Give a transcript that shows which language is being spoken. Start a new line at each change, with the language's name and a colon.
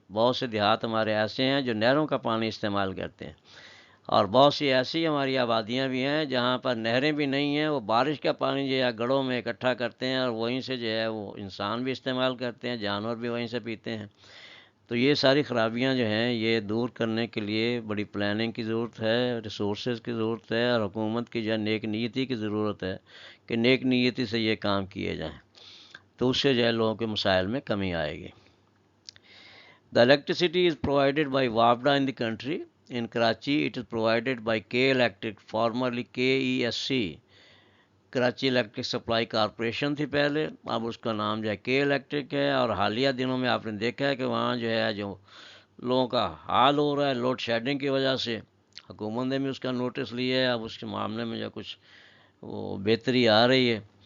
Urdu: بہت سے دیہات ہمارے ایسے ہیں جو نہروں کا پانی استعمال کرتے ہیں، اور بہت سی ایسی ہماری آبادیاں بھی ہیں جہاں پر نہریں بھی نہیں ہیں، وہ بارش کا پانی جو ہے گڑھوں میں اکٹھا کرتے ہیں اور وہیں سے جو ہے وہ انسان بھی استعمال کرتے ہیں، جانور بھی وہیں سے پیتے ہیں. تو یہ ساری خرابیاں جو ہیں یہ دور کرنے کے لیے بڑی پلاننگ کی ضرورت ہے، ریسورسز کی ضرورت ہے، اور حکومت کی جو ہے نیک نیتی کی ضرورت ہے کہ نیک نیتی سے یہ کام کیے جائیں، تو اس سے جو ہے لوگوں کے مسائل میں کمی آئے گی.
English: The electricity is provided by WAPDA in the country. In Karachi, it is provided by K Electric, formerly KESC.
Urdu: Karachi electric supply corporation تھی پہلے، اب اس کا نام جو ہے کے الیکٹرک ہے. اور حالیہ دنوں میں آپ نے دیکھا ہے کہ وہاں جو ہے جو لوگوں کا حال ہو رہا ہے لوڈ شیڈنگ کی وجہ سے، حکومت نے بھی اس کا نوٹس لیا ہے، اب اس کے معاملے میں جو کچھ وہ بہتری آ رہی ہے.